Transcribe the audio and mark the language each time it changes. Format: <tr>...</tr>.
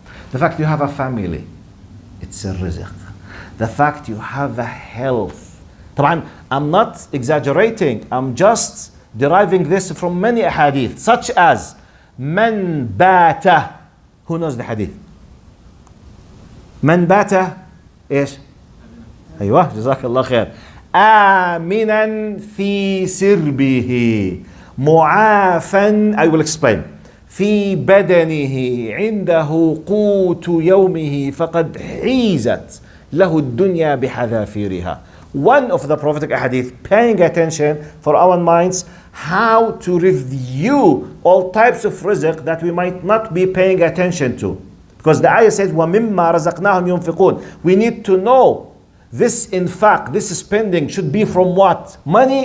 <en>The fact you have a family. It's a rizq. The fact you have a health. طبعا, I'm not exaggerating. I'm just deriving this from many hadith, such as Man bata. Who knows the hadith?</en> <ar>Man bata ايش؟ ايوه جزاك الله خير. آمنا في سربه معافا. I will explain. في بدنه عنده قوت يومه فقد حيزت له الدنيا بحذافيرها.</ar> <en>One of the prophetic hadith, paying attention for our minds, how to review all types of rizq that we might not be paying attention to. Because the ayah says, ومما رزقناهم ينفقون. We need to know this infaq, this spending should be from what? Money?</en>